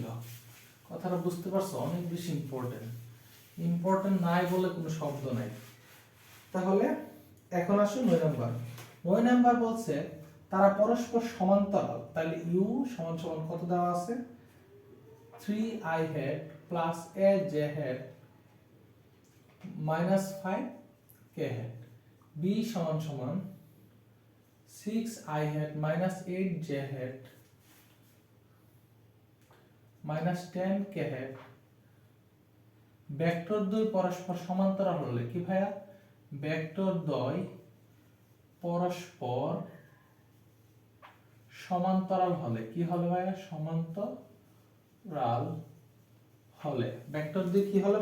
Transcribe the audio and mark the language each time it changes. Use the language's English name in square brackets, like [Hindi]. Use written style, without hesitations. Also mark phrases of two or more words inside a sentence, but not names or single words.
[Bangla] কথাটা বুঝতে পারছো? অনেক বেশি ইম্পর্টেন্ট নাই বলে কোনো শব্দ নাই। তাহলে এখন আসো 9 নাম্বার। 9 নাম্বার বলছে তারা পরস্পর সমান্তরাল। তাহলে u সমান সমান কত দেওয়া আছে? [English] 3i hat plus aj hat minus 5k hat। b [Bangla] সমান সমান [English] 6i hat minus 8j hat minus 10k hat। [Bangla] ভেক্টর দ্বয় পরস্পর সমান্তরাল হলে কি ভাইয়া? ভেক্টর দ্বয় পরস্পর সমান্তরাল হলে কি হবে ভাইয়া? সমান্তরাল হলে ভেক্টর দ্বয় কি হলে?